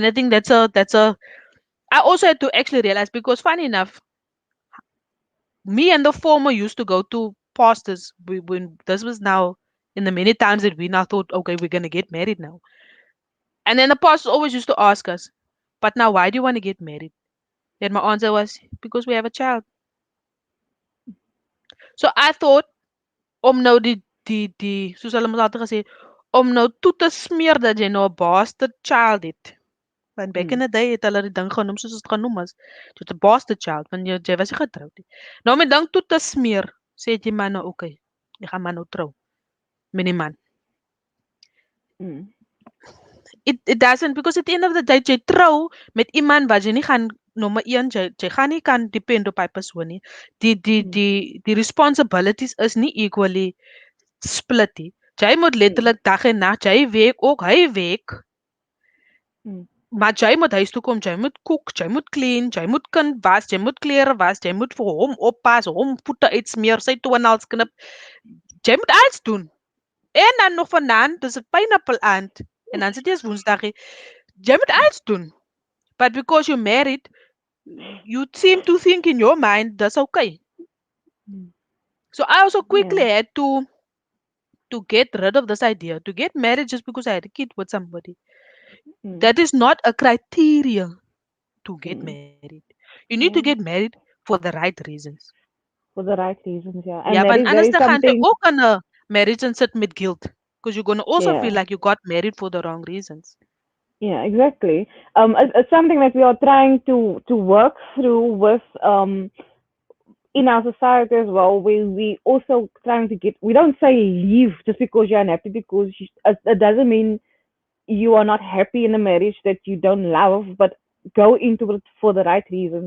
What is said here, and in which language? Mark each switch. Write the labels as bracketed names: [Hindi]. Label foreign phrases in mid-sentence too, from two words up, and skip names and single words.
[English] And I think that's a I also had to actually realize because funny enough, me and the former used to go to pastors when this was now in the many times that we now thought, okay, we're gonna get married now. And then the pastor always used to ask us, but now why do you want to get married? And my answer was, because we have a child. So I thought, [Afrikaans] om nou die soos hulle mos altyd gesê, om nou toe te smeer dat jy nou 'n [English] bastard child [Afrikaans] het. [English] Want back in mm, the day [Afrikaans] het hulle die ding genoem soos dit genoem is. Dit 'n [English] bastard child, [Afrikaans] want jy was nie getroud nie. Nou om die ding toe te smeer, sê jy maar nou okay, jy gaan maar nou trou met die man. mm, [English] It doesn't because at the end of the day [Afrikaans] jy trou met iemand wat jy nie gaan nommer 1 jy gaan nie kan depend op hy persoon nie. mm, Die responsibilities is nie equally split nie. Jy moet mm, letterlik dag en nag, jy werk ook, hy werk. mm. Maar jy moet huis toe kom, jy moet kook, jy moet clean, jy moet kind was, jy moet klere was, jy moet vir hom oppas, hom voete uitsmeer, sy toenails knip. Jy moet alles doen. En dan nog vanaand, dis 'n pineapple aand. En dan sit jy is Woensdag. Jy moet alles doen. [English] But because you're married, you seem to think in your mind that's okay. Mm. So I also quickly Yeah. had to get rid of this idea to get married just because I had a kid with somebody. Mm. That is not a criteria to get Mm. married. You need to get Yeah. married for the right reasons. For the right reasons, yeah. Yeah, And but that [Afrikaans] anders [English] is [Afrikaans] dan gaan jy [English] something. [Afrikaans] ook in 'n marriage and sit met guilt [English] because you're going to also feel Yeah. like you got married for the wrong reasons. Yeah, exactly. It's something that we are trying to work through with in our society as well. We also trying to get. We don't say leave just because you're unhappy, because it doesn't mean you are not happy in a marriage that you don't love, but go into it for the right reasons.